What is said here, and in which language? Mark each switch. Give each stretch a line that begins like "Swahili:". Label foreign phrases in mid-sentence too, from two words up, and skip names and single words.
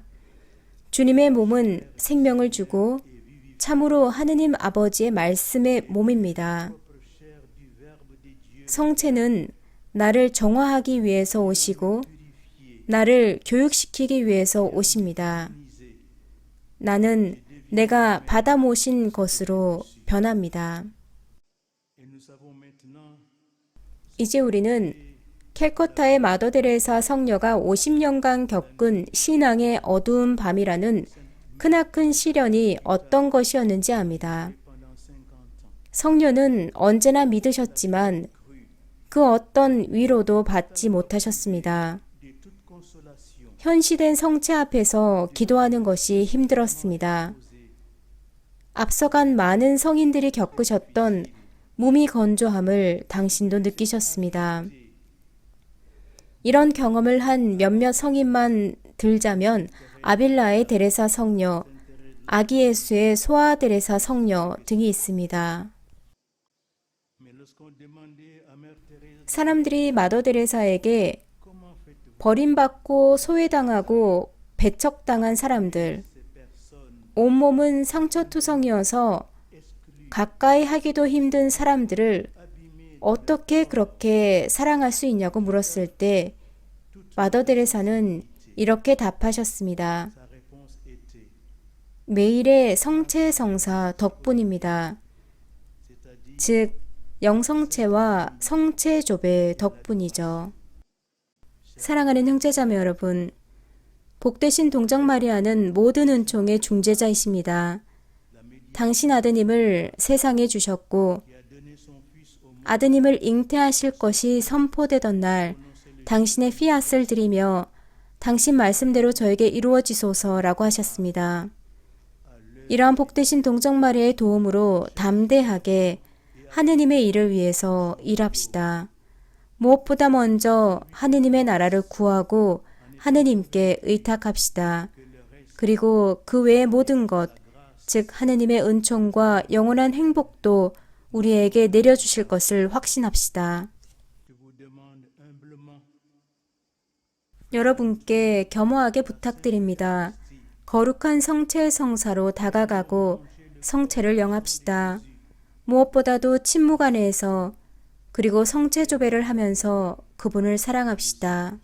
Korean: 주님의 몸은 생명을 주고 참으로 하느님 아버지의 말씀의 몸입니다. 성체는 나를 정화하기 위해서 오시고 나를 교육시키기 위해서 오십니다. 나는 내가 받아 모신 것으로 변합니다.
French: et nous savons maintenant
Korean: 이제 우리는 캘커타의 마더데레사 성녀가 50년간 겪은 신앙의 어두운 밤이라는 크나큰 시련이 어떤 것이었는지 압니다.
French: pendant 50 ans.
Korean: 성녀는 언제나 믿으셨지만 그 어떤 위로도 받지 못하셨습니다.
French: De toute consolation,
Korean: 현시된 성체 앞에서 기도하는 것이 힘들었습니다. 앞서간 많은 성인들이 겪으셨던 몸이 건조함을 당신도 느끼셨습니다. 이런 경험을 한 몇몇 성인만 들자면 아빌라의 데레사 성녀, 아기예수의 소아 데레사 성녀 등이 있습니다.
French: mais lorsqu'on demandait à Mère Thérèse
Korean: 사람들이 마더 데레사에게
French: comment faites-vous
Korean: 버림받고 소외당하고 배척당한 사람들,
French: ces personnes
Korean: 온몸은 상처투성이어서 가까이 하기도 힘든 사람들을
French: abîmées,
Korean: 어떻게 그렇게 사랑할 수 있냐고 물었을 때 마더 데레사는 이렇게 답하셨습니다.
French: sa réponse était,
Korean: 매일의 성체성사 덕분입니다.
French: c'est-à-dire
Korean: 즉 영성체와 성체조배 덕분이죠. 사랑하는 형제자매 여러분, 복되신 동정 마리아는 모든 은총의 중재자이십니다. 당신 아드님을 세상에 주셨고
French: qui a donné son Fils au monde
Korean: 아드님을 잉태하실 것이 선포되던 날 당신의 피앗을 드리며 당신 말씀대로 저에게 이루어지소서라고 하셨습니다. 이러한 복되신 동정 마리아의 도움으로 담대하게 하느님의 일을 위해서 일합시다. 무엇보다 먼저 하느님의 나라를 구하고 하느님께 의탁합시다. 그리고 그 외의 모든 것, 즉 하느님의 은총과 영원한 행복도 우리에게 내려주실 것을 확신합시다.
French: je vous demande humblement
Korean: 여러분께 겸허하게 부탁드립니다. 거룩한 성체의 성사로 다가가고 성체를 영합시다. 무엇보다도 침묵 안에서 그리고 성체조배를 하면서 그분을 사랑합시다.